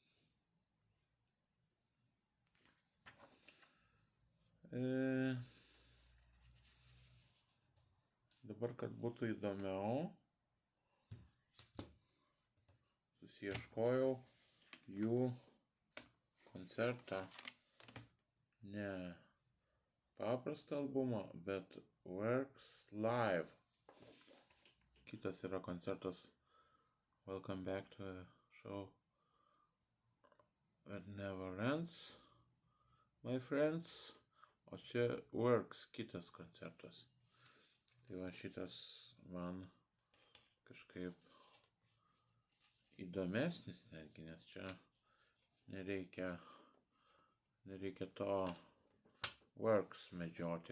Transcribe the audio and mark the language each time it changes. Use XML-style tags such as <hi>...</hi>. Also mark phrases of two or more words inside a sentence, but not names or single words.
<lt>Dabar, kad būtų įdomiau, susiieškojau jų koncertą, ne paprastą albumą, bet Works Live. Kitas yra koncertas Welcome Back to the Show That Never Ends, My Friends, o čia Works, kitas koncertas. Tai va šitas man kažkaip įdomesnis netgi, nes čia nereikia to Works medžioti.</lt>